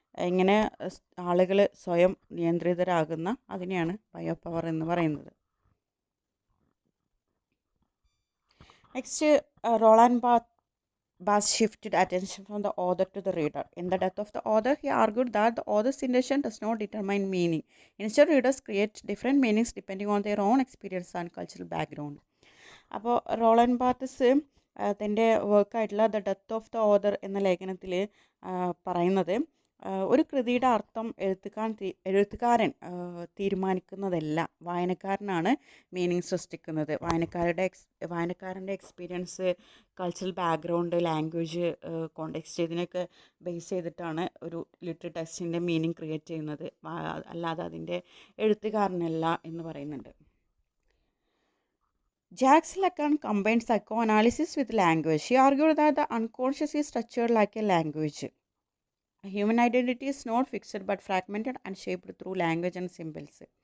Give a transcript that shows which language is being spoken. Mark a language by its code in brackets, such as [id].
[ml] ഇങ്ങനെ ആളുകൾ സ്വയം നിയന്ത്രിതരാകുന്ന അതിനെയാണ് ബയോ പവർ എന്ന് പറയുന്നത്. [en] Next, Roland Bass shifted attention from the author to the reader. In The Death of the Author, he argued that the author's intention does not determine meaning. Instead, readers create different meanings depending on their own experience and cultural background. [ml] അപ്പോൾ റോളൻ ബാത്തസ് തൻ്റെ വർക്കായിട്ടുള്ള the death of the author എന്ന ലേഖനത്തിൽ പറയുന്നത് ഒരു കൃതിയുടെ അർത്ഥം എഴുത്തുകാരൻ തീരുമാനിക്കുന്നതല്ല, വായനക്കാരനാണ് meaning സൃഷ്ടിക്കുന്നത്. വായനക്കാരൻ്റെ experience, cultural background, language, context ഇതിനൊക്കെ ബേസ് ചെയ്തിട്ടാണ് ഒരു ലിറ്റററി ടെക്സ്റ്റിൻ്റെ മീനിങ് ക്രിയേറ്റ് ചെയ്യുന്നത്, അല്ലാതെ അതിൻ്റെ എഴുത്തുകാരനല്ല എന്ന് പറയുന്നുണ്ട്. [en] Jacques Lacan combined psychoanalysis with language. He argued that the unconscious is structured like a language. Human identity is not fixed but fragmented and shaped through language and symbols.